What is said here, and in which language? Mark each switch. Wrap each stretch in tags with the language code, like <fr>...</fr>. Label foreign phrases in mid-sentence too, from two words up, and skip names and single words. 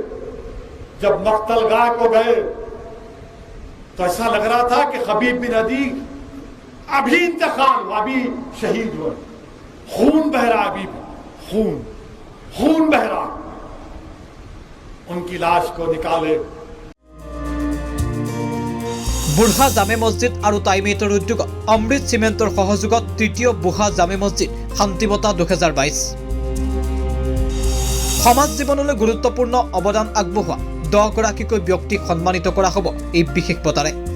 <ur>جب مقتل گاہ کو گئے تو ایسا لگ رہا تھا کہ خبیب بن عدی ابھی انتقال ہوا، ابھی شہید ہوئے، خون بہ رہا، ابھی خون بہ رہا. ان کی لاش کو نکالے</ur> <as>বুঢ়া জামে মছজিদ আৰু টাইমেটৰ উদ্যোগত অমৃত চিমেণ্টৰ সহযোগত তৃতীয় বুঢ়া জামে মছজিদ শান্তি বঁটা 2022। সমাজ জীৱনলৈ গুৰুত্বপূৰ্ণ অৱদান আগবঢ়োৱা 10 গৰাকীকৈ ব্যক্তিক সন্মানিত কৰা হ'ব এই বিশেষ বঁটাৰে।</as>